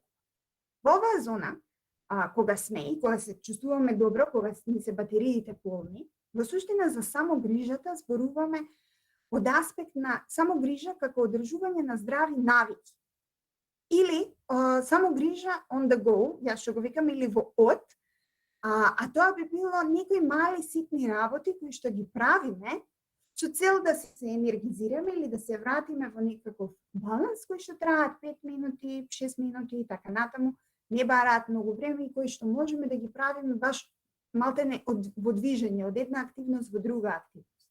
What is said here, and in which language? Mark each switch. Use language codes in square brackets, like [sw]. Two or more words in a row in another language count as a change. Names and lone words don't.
[mk] Во оваа зона, кога сме и кога се чувствуваме добро, кога ни се батериите полни, во суштина за самогрижата зборуваме од аспект на самогрижа како одржување на здрави навики. Или самогрижа [en] on the go, [mk] јас што го викам, или во од, а тоа би било некои мали ситни работи кои што ги правиме со цел да се енергизираме или да се вратиме во некаков баланс кои што траат 5 минути, 6 минути и така натаму, не бараат многу време и кои што можеме да ги правиме баш малтене во движење од една активност во друга активност.